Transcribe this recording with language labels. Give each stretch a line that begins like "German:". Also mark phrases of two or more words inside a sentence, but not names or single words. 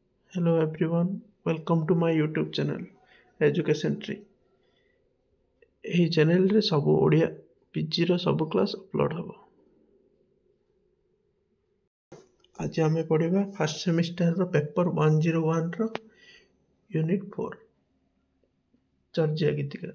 English: Hello everyone, welcome to my YouTube channel Education Tree।
Odia: ଏହି ଚ୍ୟାନେଲରେ ସବୁ ଓଡ଼ିଆ ପିଜିର ସବୁ କ୍ଲାସ୍ ଅପଲୋଡ଼ ହେବ। ଆଜି ଆମେ ପଢ଼ିବା
English: first semester
Odia: ପେପର 101ର ୟୁନିଟ୍ 4 ଚର୍ଯ୍ୟା ଗୀତିକା।